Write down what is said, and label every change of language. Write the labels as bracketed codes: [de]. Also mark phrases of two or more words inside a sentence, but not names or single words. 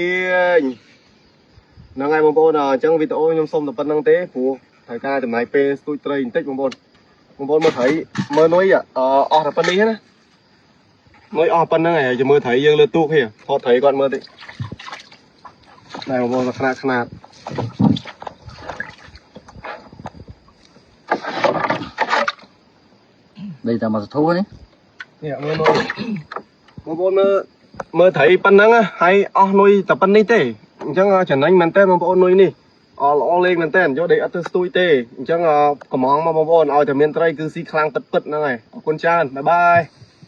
[km] ហ្នឹងហើយបងប្អូនអញ្ចឹងវីដេអូខ្ញុំសូមតែប៉ុណ្្នឹងទេព្រោះត្រូវការចំណាយពេលស្ទូចត្រីបន្តិចបងប្អូនមើលត្រីមើលនុយអស់តែប៉ុណ្្នេះណានុយអស់ប៉ុណ្្នឹងហើយមើលត្រីយើងលើទូកហីថតត្រីគាត់មើលតិចណែបងប្អូនខ្នាត [vi] đây là một thú đấy [km] នេះមើលនុយបងប្អូនមើលត្រីប៉ុណ្្នឹងហើយអស់នុយតែប៉ុណ្្នេះទេអញ្ចឹងចំណេញមែនតើបងប្អូននុយនេះល្អលេងមែនតើយកដីអត់ទៅស្ទួយទេអញ្ចឹងកំងមកបងប្អូនឲ្យតែមានត្រីគឺស៊ីខ្លាំងពិតហ្នឹងហើយអរគុណច្រើនបាយបាយ